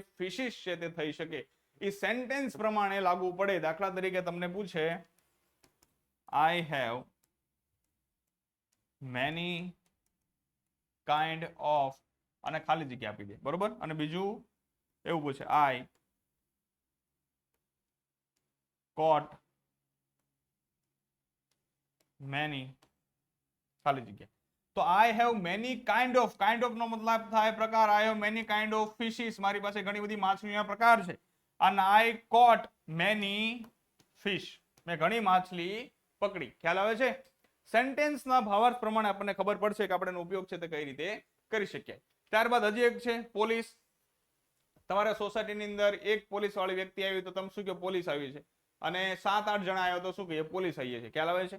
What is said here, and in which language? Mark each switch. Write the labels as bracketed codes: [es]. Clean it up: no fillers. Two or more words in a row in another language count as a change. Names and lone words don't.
[gu] ફિશિસ છે તે થઈ શકે. એ સેન્ટેન્સ પ્રમાણે લાગુ પડે. દાખલા તરીકે તમને પૂછે [en] I have many kind of, [gu] અને ખાલી જગ્યા આપી દે, બરોબર? અને બીજું એવું પૂછે [en] I caught many, [gu] ખાલી જગ્યા. તો [en] I have many kind of. kind of [gu] નો મતલબ થાય પ્રકાર. [en] I have many kind of fishes. [gu] મારી પાસે ઘણી બધી માછલીના પ્રકાર છે. [en] અને I caught many fish. [gu] મેં ઘણી માછલી પકડી. ખ્યાલ આવે છે? સેન્ટેન્સના ભાવાર્થ પ્રમાણે આપણને ખબર પડશે કે આપણે એનો ઉપયોગ છે તે કઈ રીતે કરી શકીએ. ત્યારબાદ હજી એક છે પોલીસ. તમારા સોસાયટીની અંદર એક પોલીસ વાળી વ્યક્તિ આવી તો તમે શું કહો? પોલીસ આવી છે. અને 7-8 જણા આવ્યો તો શું કહીએ? પોલીસ આવી છે. ખ્યાલ આવે છે?